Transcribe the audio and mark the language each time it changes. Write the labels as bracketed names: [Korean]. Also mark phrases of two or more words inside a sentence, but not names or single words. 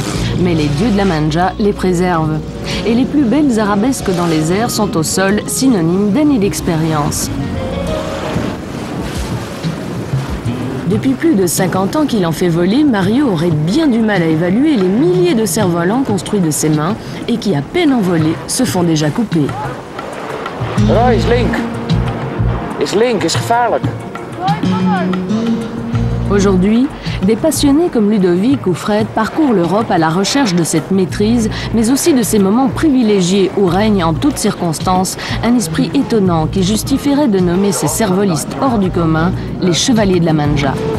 [French] Mais les dieux de la manja les préservent. Et les plus belles arabesques dans les airs sont au sol, synonymes d'années d'expérience. Depuis plus de 50 ans qu'il en fait voler, Mario aurait bien du mal à évaluer les milliers de cerfs-volants construits de ses mains et qui, à peine envolés, se font déjà couper. [Dutch] Roy, is link. Is link, is gevaarlijk. [French] Aujourd'hui, des passionnés comme Ludovic ou Fred parcourent l'Europe à la recherche de cette maîtrise, mais aussi de ces moments privilégiés où règne en toutes circonstances un esprit étonnant qui justifierait de nommer ces cervolistes hors du commun les chevaliers de la Manja.